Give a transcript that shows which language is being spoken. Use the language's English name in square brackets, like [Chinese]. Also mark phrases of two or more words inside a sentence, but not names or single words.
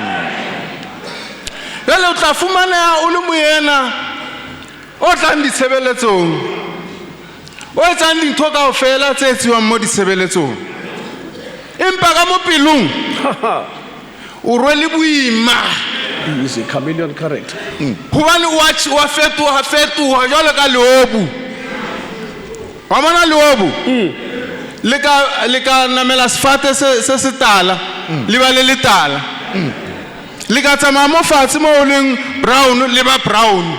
[Southern Sotho] Jwale o tla fumana o le moyena o tlang ditshebeletsong, o etsang dintho kaofela tse etsiwang mo ditshebeletsong, empa ka mo pelong o rwele boima. [English] Is a chameleon character. [Southern Sotho] Hobane wa fetoha jwalo ka leobu. Wa bona leobu le ka namela sefate se se tala le ba le letala. Le ka tsamaya mo fatshe mo o leng brown le ba brown.